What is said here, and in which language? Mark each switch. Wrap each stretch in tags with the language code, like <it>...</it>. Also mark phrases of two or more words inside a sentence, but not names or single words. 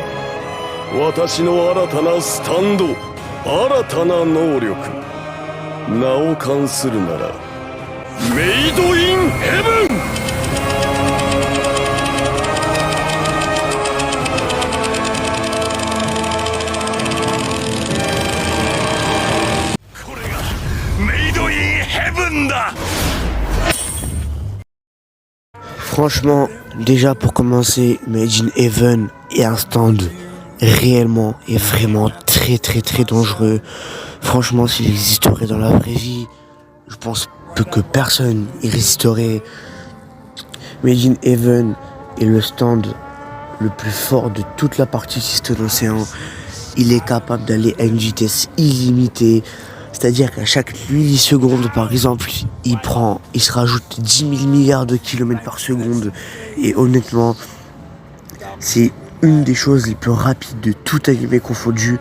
<ja>私の新たなスタンド、新たな能力、名を冠するならメイドインヘブン。これがメイドインヘブンだ。</ja> <fr>Franchement, déjà pour commencer, Made in Heaven est un stand réellement et vraiment très dangereux. Franchement, s'il existerait dans la vraie vie, je pense que personne y résisterait. Made in Heaven est le stand le plus fort de toute la partie Système d'Océan. Il est capable d'aller à une vitesse illimitée. C'est-à-dire qu'à chaque milliseconde, par exemple, il se rajoute 10 000 milliards de kilomètres par seconde. Et honnêtement, c'est une des choses les plus rapides de tout anime confondu.</fr>